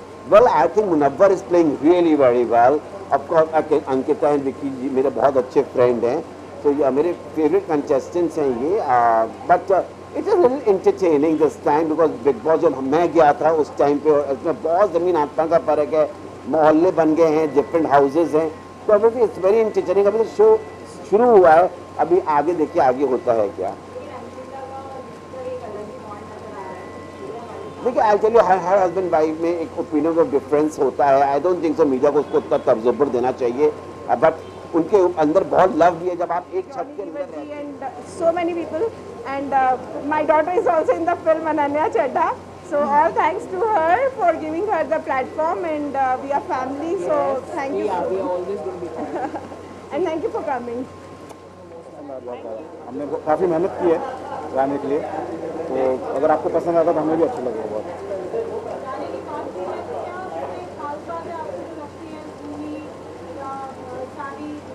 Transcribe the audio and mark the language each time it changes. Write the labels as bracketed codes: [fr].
[en] Well, I think Munawwar is playing really very well. [hi] Of course, Ankita and Vicky जी मेरे बहुत अच्छे friend हैं, तो ये मेरे फेवरेट कंटेस्टेंट्स हैं ये। [en] but it is little entertaining this time because [hi] big boss जब मैं गया था उस टाइम पे इसमें बहुत ज़मीन आसमान का फर्क है, मोहल्ले बन गए हैं, डिफरेंट हाउसेज हैं, तो अभी [en] It's very entertaining. [hi] अभी तो शो शुरू हुआ है, अभी आगे देखिए आगे होता है क्या। देखिए [en] I tell you, [hi] हर husband wife में एक ओपिनियन ऑफ डिफरेंस होता है। [en] I don't think so [hi] media को उसको उतना तर्जुबर देना चाहिए, बट उनके अंदर बहुत लव भी है जब आप एक छत के अंदर रहते हैं। [en] And so many people, and my daughter is also in the film, Ananya Chadha. So all thanks to her for giving her the platform, and we are family. So thank you. We are always going to be. And thank you for coming. [hi] हमने काफ़ी मेहनत की है गाने के लिए, तो अगर आपको पसंद आता तो हमें भी अच्छा लगेगा बहुत। गाने की बात की है तो क्या कोई खास बात है आपको जो लगती है भूमि या सारी